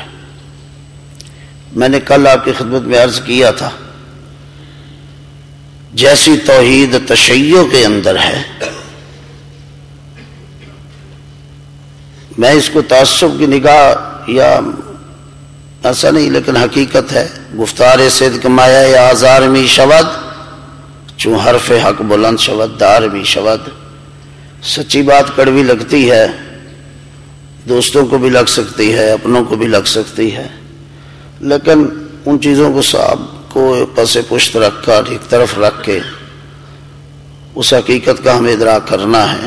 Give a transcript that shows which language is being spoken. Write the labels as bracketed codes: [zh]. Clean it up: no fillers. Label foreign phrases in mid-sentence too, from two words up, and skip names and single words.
[ur] میں نے کل آپ کی خدمت میں عرض کیا تھا، جیسی توحید تشیع کے اندر ہے، میں اس کو تعصب کی نگاہ یا ایسا نہیں لیکن حقیقت ہے، [fa] گفتار صدق مایا یا آزار می شود چون حرف حق بلند شود دار می شود۔ [ur] سچی بات کڑوی لگتی ہے، دوستوں کو بھی لگ سکتی ہے، اپنوں کو بھی لگ سکتی ہے، لیکن ان چیزوں کو صاحب کو پس پشت رکھ کر ایک طرف رکھ کے اس حقیقت کا ہمیں ادراک کرنا ہے۔